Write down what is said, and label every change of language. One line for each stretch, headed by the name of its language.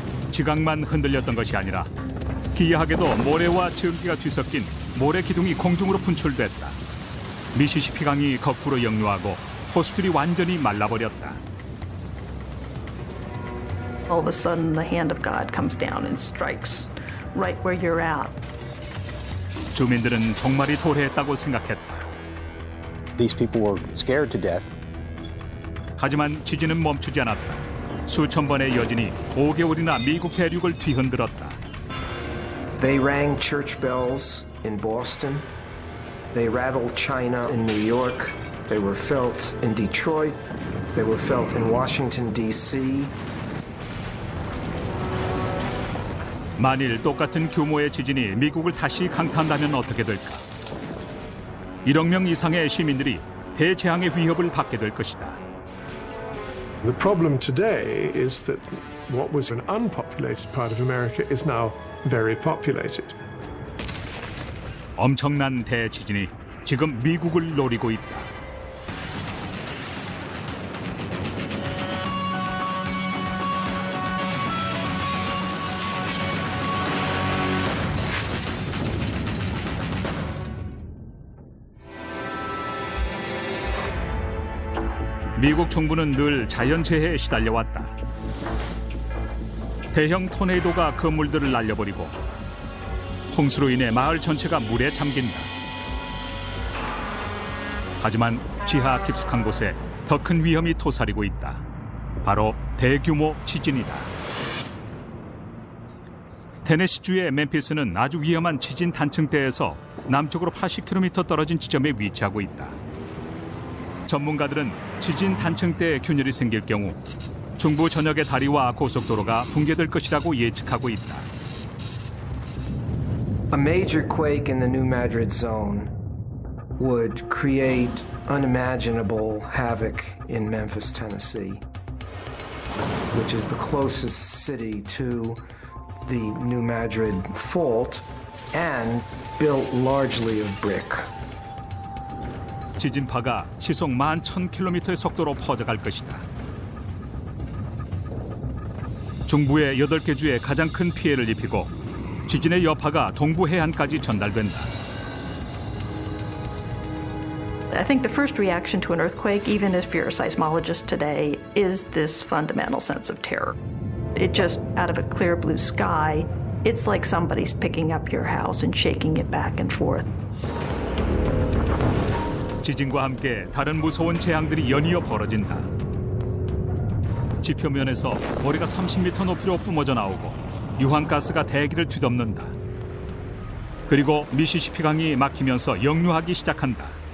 Korean: 지각만 흔들렸던 것이 아니라 기이하게도 모래와 증기가 뒤섞인 모래 기둥이 공중으로 분출됐다. 미시시피 강이 거꾸로 역류하고 호수들이 완전히 말라버렸다.
English: All of a sudden, the hand of God comes down and strikes right where you're at.
Korean: 주민들은 종말이 도래했다고 생각했다.
English: These people were scared to death.
Korean: 하지만 지진은 멈추지 않았다. 수천 번의 여진이 5개월이나 미국 대륙을 뒤흔들었다.
English: They rang church bells in Boston. They rattled China in New York. They were felt in Detroit. They were felt in Washington, D.C.
Korean: 만일 똑같은 규모의 지진이 미국을 다시 강타한다면 어떻게 될까? 1억 명 이상의 시민들이 대재앙의 위협을 받게 될 것이다.
English: The problem today is that what was an unpopulated part of America is now very populated.
Korean: 엄청난 대지진이 지금 미국을 노리고 있다. 미국 중부는 늘 자연재해에 시달려왔다. 대형 토네이도가 건물들을 날려버리고 홍수로 인해 마을 전체가 물에 잠긴다. 하지만 지하 깊숙한 곳에 더 큰 위험이 토사리고 있다. 바로 대규모 지진이다. 테네시주의 멤피스는 아주 위험한 지진 단층대에서 남쪽으로 80km 떨어진 지점에 위치하고 있다. 전문가들은 지진 단층대에 균열이 생길 경우 중부 전역의 다리와 고속도로가 붕괴될 것이라고 예측하고 있다.
English: A major quake in the New Madrid zone would create unimaginable havoc in Memphis, Tennessee, which is the closest city to the New Madrid fault and built largely of brick.
Korean: 지진파가 시속 11,000km의 속도로 퍼져갈 것이다. 중부의 8개 주에 가장 큰 피해를 입히고 지진의 여파가 동부 해안까지 전달된다.
English: I think the first reaction to an earthquake, even if you're a seismologist today, is this fundamental sense of terror. It just, out of a clear blue sky, it's like somebody's picking up your house and shaking it back and forth.
Korean: 지진과 함께 다른 무서운 재앙들이 연이어 벌어진다. 지표면에서 모래가 30m 높이로 뿜어져 나오고 유황가스가 대기를 뒤덮는다. 그리고 미시시피 강이 막히면서 역류하기 시작한다.